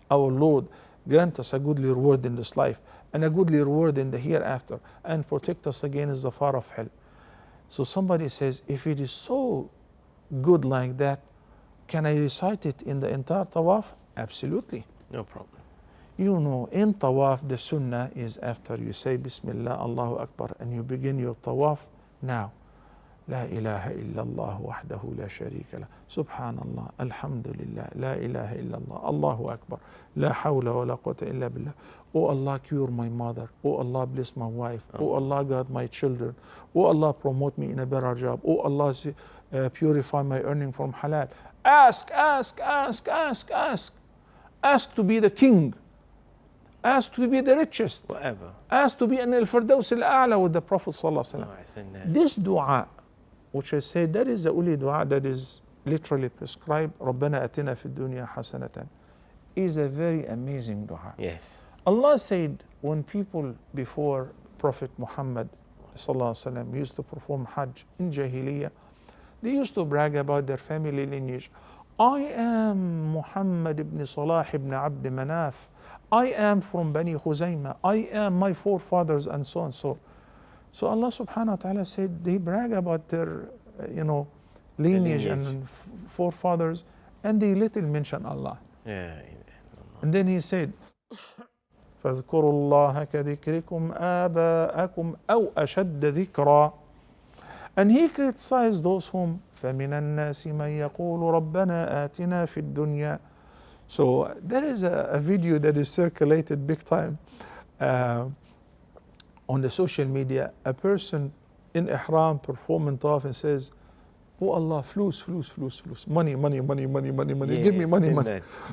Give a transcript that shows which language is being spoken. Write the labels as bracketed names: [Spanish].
[English] Our Lord, grant us a goodly reward in this life and a goodly reward in the hereafter, and protect us against the fire of hell. So somebody says, if it is so good like that, can I recite it in the entire tawaf? Absolutely. No problem. You know, in tawaf, the sunnah is after you say Bismillah, Allahu Akbar, and you begin your tawaf. [Arabic] Now, لا إله إلا الله وحده لا شريك له سبحان الله الحمد لله لا إله إلا الله الله أكبر لا حول ولا قوة إلا بالله. [English] Oh Allah, cure my mother. Oh Allah, bless my wife. Oh Allah, guide my children. Oh Allah, promote me in a better job. Oh Allah, purify my earning from halal. Ask, ask, ask, ask, ask. Ask to be the king. Ask to be the richest. Whatever. Ask to be in al-Firdaus al-A'la with the Prophet sallallahu alaihi wasallam. This dua, which I say that is the only dua that is literally prescribed, [Arabic] رَبَّنَا أَتِنَا فِي الدُّنْيَا حَسَنَةً, [English] is a very amazing dua. Yes. Allah said when people before Prophet Muhammad used to perform Hajj in Jahiliyyah, they used to brag about their family lineage. I am Muhammad ibn Salah ibn Abd Manaf. I am from Bani Khuzaymah. I am my forefathers and so and so. So Allah subhanahu wa ta'ala said they brag about their, lineage and forefathers, and they little mention Allah. Yeah. And then he said, [Arabic] فاذكروا الله كذكركم آباءكم أو أشد ذكرا. [English] And he criticized those whom [Arabic] فمن الناس من يقول ربنا آتنا في الدنيا. [English] So there is a video that is circulated big time on the social media. A person in ihram performing tawaf and says, oh Allah, flus, flus, flus, flus, money, money, money, money, money, money, Yeah, give me money, seen money. that.